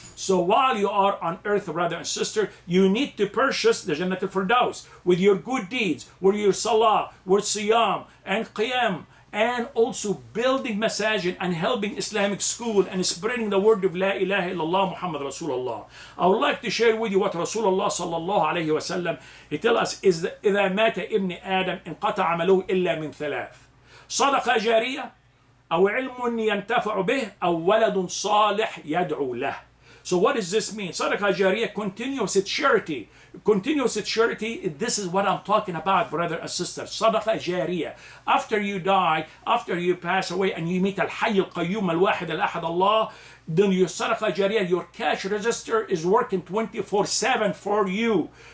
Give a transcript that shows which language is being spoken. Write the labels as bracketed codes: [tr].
[en] So while you are on earth, brother and sister, you need to purchase the Jannat al-Firdaus with your good deeds, with your salah, with siyam and qiyam, and also building masajid and helping Islamic school and spreading the word of La ilaha illallah Muhammad Rasulullah. I would like to share with you what Rasulullah sallallahu alayhi wa sallam, he tells us, is [ar] إذا مات ابن آدم انقطع عمله إلا من ثلاث: صدقة جارية أو علم ينتفع به أو ولد صالح يدعو له. [en] So what does this mean? Sadaqah Jariyah, continuous charity. Continuous charity, this is what I'm talking about, brother and sister. Sadaqah Jariyah. After you die, after you pass away and you meet Al-Hayy Al-Qayyum Al-Wahid Al-Ahad Allah, then your Sadaqah Jariyah, your cash register is working 24/7 for you.